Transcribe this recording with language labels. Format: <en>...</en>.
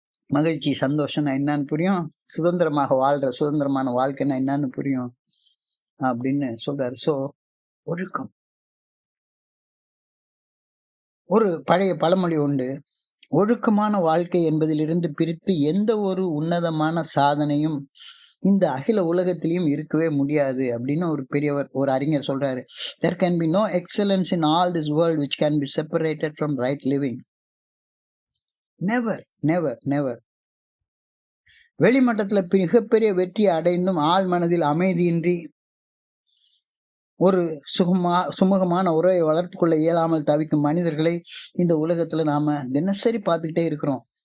<ta>மகிழ்ச்சி, சந்தோஷம்னா என்னன்னு புரியும். சுதந்திரமான வாழ்க்கைன்னா என்னன்னு புரியும். அப்படின்னு சொல்றாரு. ஒழுக்கம். ஒரு பழைய பழமொழி உண்டு. ஒழுக்கமான வாழ்க்கை என்பதிலிருந்து பிரித்து எந்த ஒரு உன்னதமான சாதனையும் இந்த அகில உலகத்திலயும் இருக்கவே முடியாது அப்படின்னு ஒரு அறிஞர் சொல்றாரு.</ta> <en>There can be no excellence in all this world which can be separated from right living. Never, never, never.</en> <ta>வெளிமட்டத்துல மிகப்பெரிய வெற்றி அடைந்தும் ஆழ் மனதில் அமைதியின்றி ஒரு சுமூகமான உறவை வளர்த்துக் கொள்ள இயலாமல் தவிக்கும் மனிதர்களை இந்த உலகத்துல நாம தினசரி பார்த்துக்கிட்டே இருக்கிறோம்.</ta>